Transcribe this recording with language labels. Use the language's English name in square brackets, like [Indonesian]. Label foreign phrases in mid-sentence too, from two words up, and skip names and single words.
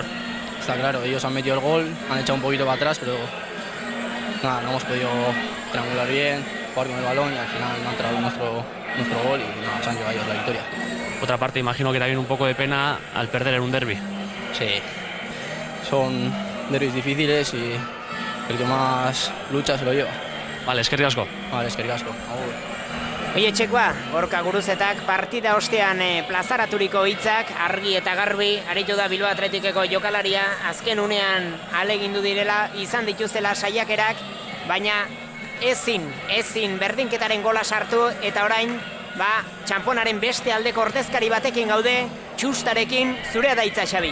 [Spanish] Está claro, ellos han metido el gol, han echado un poquito para atrás, pero nada, no hemos podido triangular bien, jugar con el balón y al final no ha entrado nuestro gol y nada, se han llevado ellos la victoria. Otra parte, imagino que también un poco de pena al perder en un derbi. Sí, son derbis difíciles y el que más lucha se lo lleva. Vale, [Basque] eskerrik asko. Vale, eskerrik asko. Oie txekoa, Gorka Guruzetak partida ostean plazaraturiko hitzak argi eta garbi, aritu da Bilbao Atletikeko jokalaria, azken unean alegindu direla, izan dituztela saiakerak, baina ezin berdinketaren gola sartu, eta orain, txamponaren beste aldeko ordezkari batekin gaude, txustarekin, zurea da hitza, Xabi.